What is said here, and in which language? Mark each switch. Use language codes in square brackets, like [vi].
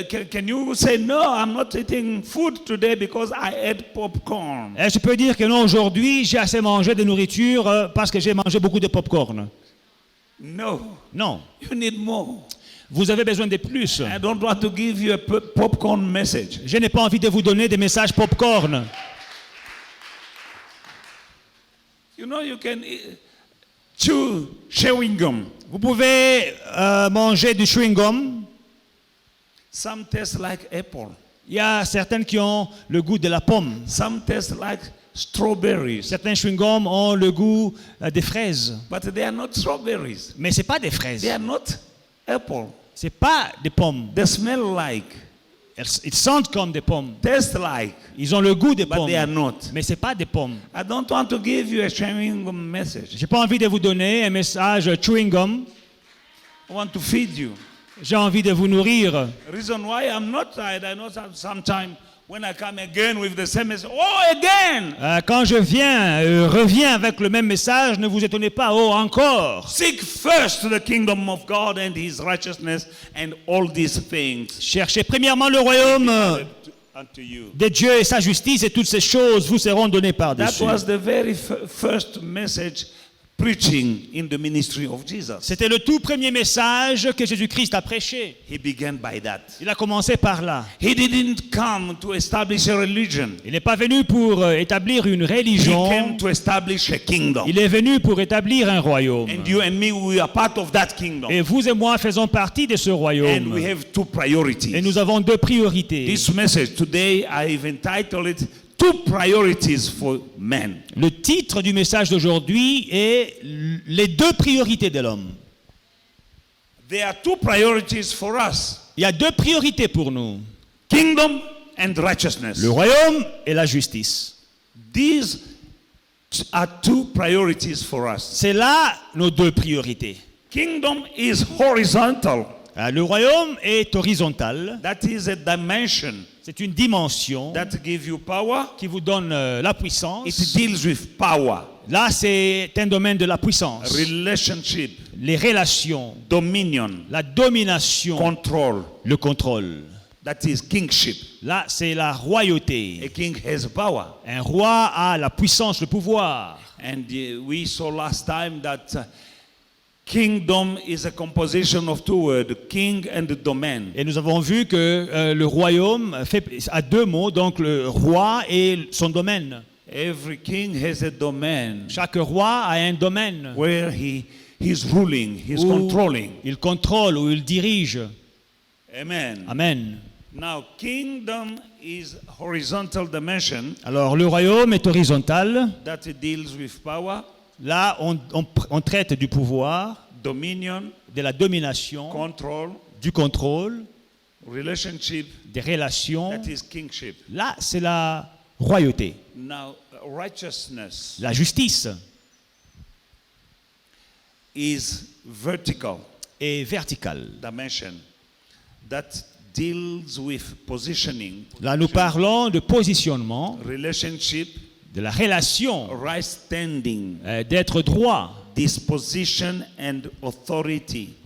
[en] Can you say, no, I'm not eating food today because I ate popcorn? [fr] Et je peux dire que non, aujourd'hui, j'ai assez mangé de nourriture parce que j'ai mangé beaucoup de popcorn. [en] No. [fr] Non. [en] You need more. [fr] Vous avez besoin de plus. [en] I don't want to give you a popcorn message. [fr] Je n'ai pas envie de vous donner des messages popcorn. [en] You know, you can chew chewing gum. [fr] Vous pouvez manger du chewing-gum. [en] Some taste like apple. [fr] Il y a certaines qui ont le goût de la pomme. [en] Some taste like strawberries. [fr] Certains chewing-gums ont le goût des fraises. [en] But they are not strawberries. [fr] Mais ce n'est pas des fraises. [en] They are not apple. [fr] Ce n'est pas des pommes. [en] They smell like, [fr] Ils sentent comme des pommes. [en] taste like, [fr] Ils ont le goût des [en] but [fr] pommes. [en] they are not. [fr] Mais ce n'est pas des pommes. [en] I don't want to give you a chewing gum message. [fr] Je n'ai pas envie de vous donner un message chewing-gum. [en] I want to feed you. [fr] J'ai envie de vous nourrir. [en] Reason why I'm not tired, I know sometimes when I come again with the same message, oh, again! [fr] Quand je reviens avec le même message, ne vous étonnez pas. Oh, encore. [en] Seek first the kingdom of God and his righteousness, and all these things [fr] Cherchez premièrement le royaume [en] unto you. [fr] de Dieu et sa justice, et toutes ces choses vous seront données [en] That [fr] par-dessus. [en] was the very first message preaching in the ministry of Jesus. [fr] C'était le tout premier message que Jésus-Christ a prêché. [en] He began by that. [fr] Il a commencé par là. [en] He didn't come to establish a religion. [fr] Il n'est pas venu pour établir une [en] He came [fr] religion. [en] to establish a kingdom. [fr] Il est venu pour établir un royaume. [en] And you and me, we are part of that kingdom. [fr] Et vous et moi faisons partie de ce [en] And [fr] royaume. [en] we have two priorities. [fr] Et nous avons deux priorités. [en] This message today, I've entitled it Two Priorities for Men. [fr] Le titre du message d'aujourd'hui est les deux priorités de l'homme. [en] There are two priorities for us. [fr] Il y a deux priorités pour nous. [en] Kingdom and righteousness. [fr] Le royaume et la justice. [en] These are two priorities for us. [fr] C'est là nos deux priorités. [en] Kingdom is horizontal. [fr] Le royaume est horizontal. [en] That is a dimension [fr] C'est une dimension [en] that gives you power. [fr] qui vous donne la [en] It [fr] puissance. [en] deals with power, [fr] Là, c'est un domaine de la puissance. [en] relationship, [fr] Les relations, [en] dominion, [fr] la domination, [en] control. [fr] le contrôle. [en] That is kingship. [fr] Là, c'est la [en] A [fr] royauté. [en] king has power. [fr] Un roi a la puissance, le pouvoir. [en] And we saw last time that kingdom is a composition of two words, king and domain. [fr] Et nous avons vu que le royaume a deux mots, donc le roi et son domaine. [en] Every king has a domain [fr] Chaque roi a un domaine [en] where he's ruling, he's [fr] où [en] controlling. [fr] il contrôle, où il dirige. [en] Amen. [fr] Amen. [en] Now, kingdom is horizontal dimension [fr] Alors, le royaume est horizontal. [en] that deals with power, [fr] Là, on traite du pouvoir, [en] dominion, [fr] de la domination, [en] control, [fr] du contrôle, [en] relationship. [fr] des relations. [en] That is kingship. [fr] Là, c'est la royauté. [en] Now, righteousness [fr] La justice [en] is vertical [fr] est verticale. [en] dimension that deals with positioning, [fr] Là, nous parlons de positionnement, [en] relationship, [fr] de la relation, [en] right standing, [fr] d'être droit, [en] disposition and authority.